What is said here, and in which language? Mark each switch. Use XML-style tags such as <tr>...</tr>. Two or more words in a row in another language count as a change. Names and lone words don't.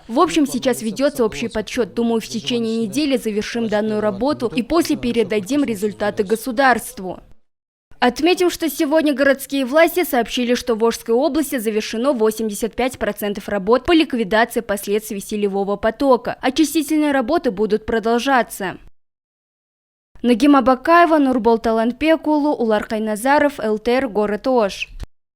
<ru>В общем, сейчас ведется общий подсчет. Думаю, в течение недели завершим данную работу и после передадим результаты государству. Отметим, что сегодня городские власти сообщили, что в Ошской области завершено 85% работ по ликвидации последствий селевого потока. Очистительные работы будут продолжаться. Нагима Бакаева, Нурбол Таланпекулу, Улар Кайназаров, ЛТР, город Ош.</ru>